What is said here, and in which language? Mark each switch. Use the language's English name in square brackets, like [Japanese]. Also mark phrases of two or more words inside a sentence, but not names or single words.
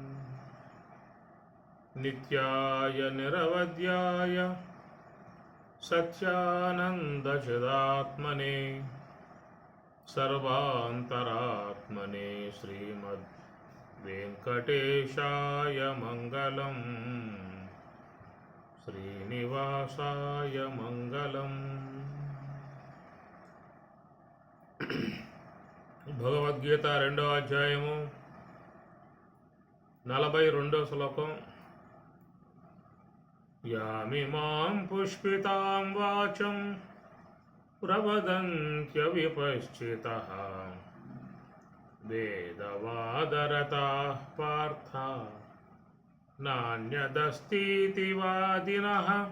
[Sanskrit] नित्याय निरवध्याय सत्यानन्दचिदात्मने सर्वान्तरात्मने श्रीमद्वेङ्कटेशाय मङ्गलम् श्रीनिवासाय मङ्गलम्। [Telugu] భగవద్గీత 2వ అధ్యాయము 42వ శ్లోకం. [Sanskrit] యామిమాం పుష్పితాం వాచం ప్రవదంత్యవిపశ్చితః వేదవాదరతాః పార్థ నాన్యదస్तीति వాదినః